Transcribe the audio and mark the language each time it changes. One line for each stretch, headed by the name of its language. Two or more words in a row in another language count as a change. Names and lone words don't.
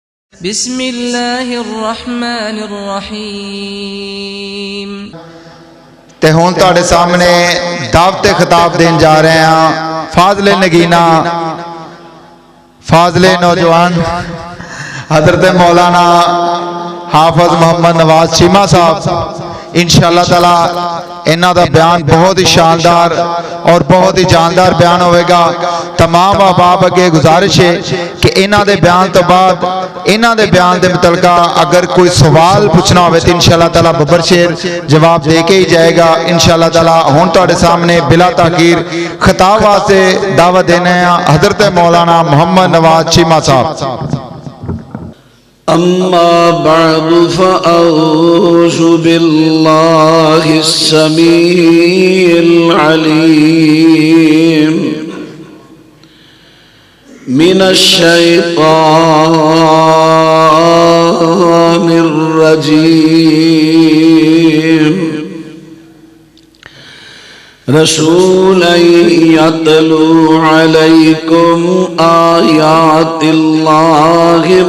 Arabic: بسم اللہ الرحمن الرحیم۔
Punjabi: تے ہون تاڑے سامنے دعوت خطاب دین جا رہے ہیں فاضل نگینہ، فاضل نوجوان حضرت مولانا حافظ محمد نواز چیمہ صاحب
Arabic: انشاءاللہ تعالی
Punjabi: انہاں دا بیان بہت ہی شاندار اور بہت ہی جاندار بیان ہوئے گا۔ تمام احباب اگے گزارش ہے کہ انہاں دے بیان تو بعد انہاں دے بیان دے متعلقہ اگر کوئی سوال پوچھنا ہوئے تو
Arabic: انشاءاللہ تعالی
Punjabi: ببر شیر جواب دے کے ہی جائے گا
Arabic: انشاءاللہ تعالی۔
Punjabi: ہون تاڑے سامنے بلا تاخیر خطاب واسطے دعوت دینے ہیں حضرت مولانا محمد نواز چیمہ صاحب۔
Arabic: أما بعد فأعوذ بالله السميع العليم من الشيطان الرجيم رسولا يتلو عليكم آيات الله